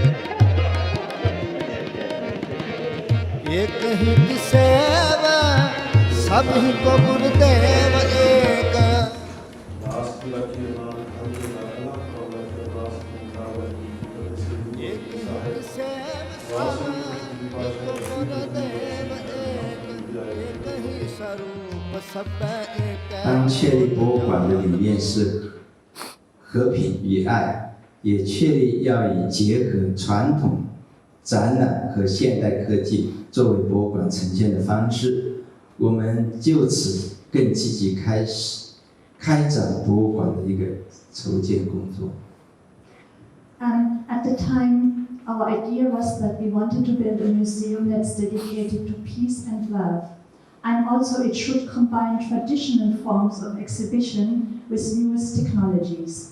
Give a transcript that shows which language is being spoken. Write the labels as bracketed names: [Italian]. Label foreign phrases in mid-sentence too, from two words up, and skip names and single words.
[Hindi] एक ही सेवा सभी को गुरुदेव एक एक ही सेव सब एक गुरुदेव एक ही स्वरूप सब एक [Chinese] 当确立博物馆的理念是和平与爱，也确立要以结合传统展览和现代科技作为博物馆呈现的方式，我们就此更积极开展博物馆的一个筹建工作。 [English] At the time, our idea was that we wanted to build a museum that's dedicated to peace and love. And also it should combine traditional forms of exhibition with newest technologies.